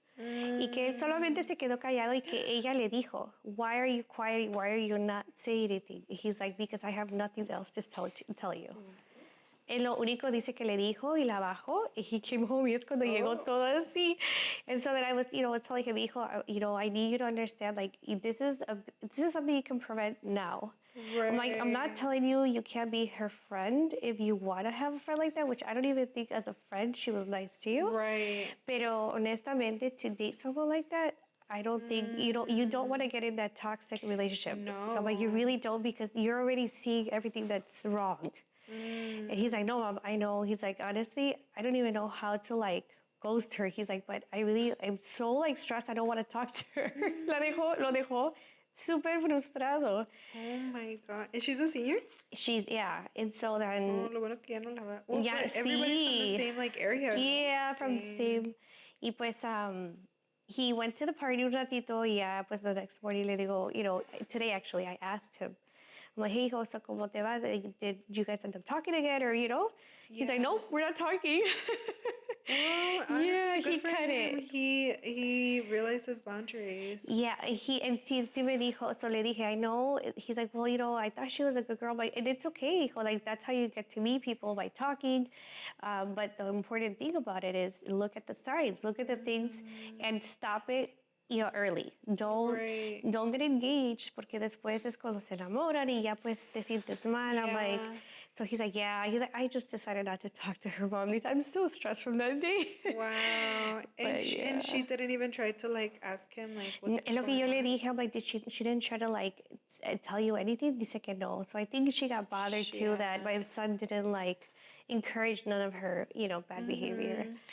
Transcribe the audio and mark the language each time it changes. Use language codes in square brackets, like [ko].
[es] Y que él solamente se quedó callado y que ella le dijo, [en] why are you quiet? Why are you not saying anything? He's like, because I have nothing else to tell you. [es] Él lo único dice que le dijo y la bajó y [en] he came home [es] y es cuando llegó todo así. [en] And so that I was, telling him, hijo, I need you to understand, like, this is something you can prevent now. Right. I'm like, I'm not telling you can't be her friend if you want to have a friend like that, which I don't even think as a friend she was nice to you. Right. [es] Pero honestamente, [en] to date someone like that, I don't think you don't want to get in that toxic relationship. No. So I'm like, you really don't because you're already seeing everything that's wrong. And he's like, no, mom, I know. He's like, honestly, I don't even know how to like ghost her. He's like, but I'm so like stressed. I don't want to talk to her. [es] Lo dejó súper frustrado. [en] Oh my God. And she's a senior? And so then. [es] Oh, lo bueno que ya no la va. [en] Well, everybody's from the same like area. Yeah, from the same. [es] Y pues, [en] he went to the party [es] un ratito y ya, pues [en] the next morning [es] le digo, [en] today actually I asked him. I'm like, hey, so [es] ¿cómo te va? [en] Did you guys end up talking again? Or, He's like, nope, we're not talking. Well, honestly, yeah, he cut it. He realized his boundaries. [es] Yeah, sí me dijo, so le dije, [en] I know. He's like, well, I thought she was a good girl, but and it's okay. Like, that's how you get to meet people, by talking. But the important thing about it is look at the signs, look at the things, and stop it. Early. Don't get engaged [es] porque después es cuando se enamoran y ya pues te sientes mal. [en] Yeah. I'm like, so he's like, I just decided not to talk to her mom. I'm so stressed from that day. Wow. And she didn't even try to like ask him like what's [es] lo que yo [en] going [es] le [en] on? dije, I'm like, she didn't try to like tell you anything? [es] Dice que no. [en] So I think she got bothered too that my son didn't like encourage none of her, bad behavior.